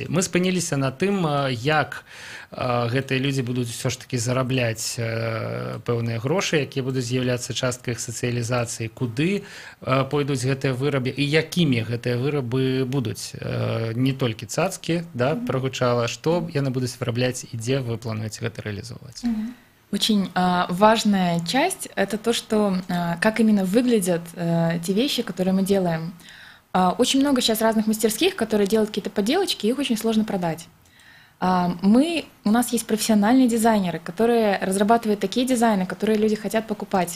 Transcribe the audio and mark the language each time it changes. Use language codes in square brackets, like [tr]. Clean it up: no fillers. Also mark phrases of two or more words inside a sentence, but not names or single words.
[be] Мы спыніліся на тым, як гэтыя людзі будуць ўсё ж такі зарабляць пэўныя грошы, якія будуць з'яўляцца часткай іх сацыялізацыі, куды пойдуць гэтыя вырабы і якімі гэтыя вырабы будуць. Не толькі цацкі, да, прагучала, што яны будуць вырабляць і дзе вы плануеце гэта рэалізоўваць. [ru] Очень важная часть – это то, что как именно выглядят те вещи, которые мы делаем. Очень много сейчас разных мастерских, которые делают какие-то поделочки, их очень сложно продать. У нас есть профессиональные дизайнеры, которые разрабатывают такие дизайны, которые люди хотят покупать.